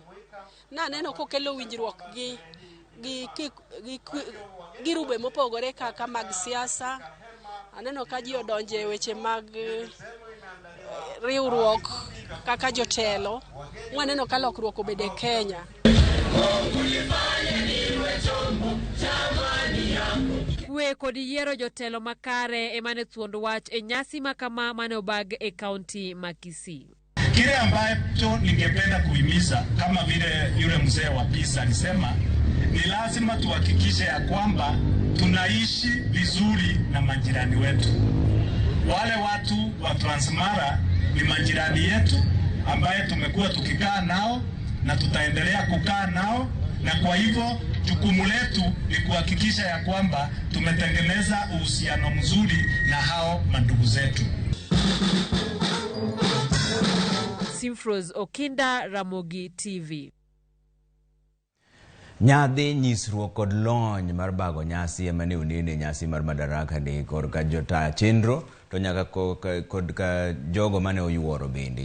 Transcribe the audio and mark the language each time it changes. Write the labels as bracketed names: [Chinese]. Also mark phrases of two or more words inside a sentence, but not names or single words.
[Luo (Kenya and Tanzania)] Naneno kokelo winjruok gi girube mopogore kaka mag siasa, Aneno ka ji odonje weche mag riwruok kaka jotelo. Waneno ka lokruok obede Kenya. Kwe kod yiero jotelo makare emane thuond wach e nyasi makama mane obag e kaunti ma Kisii. [Swahili] Kile ambacho ningependa kuhimiza kama vile yule mzee wa Pisa alisema, ni lazima tuhakikishe ya kwamba tunaishi vizuri na majirani wetu. Wale watu wa Transmara ni majirani yetu ambaye tumekuwa tukikaa nao na tutaendelea kukaa nao, na kwa hivyo jukumu letu ni kuhakikisha ya kwamba tumetengeneza uhusiano mzuri na hao mandugu zetu. Simfros Okinda, Ramogi TV. [Luo (Kenya and Tanzania)] Nyadhi nyisruok kod lony mar bago nyasi emane unene nyasi mar Madaraka Day korka jota chenro to nyaka kod ka jogo mane oyuoro bende.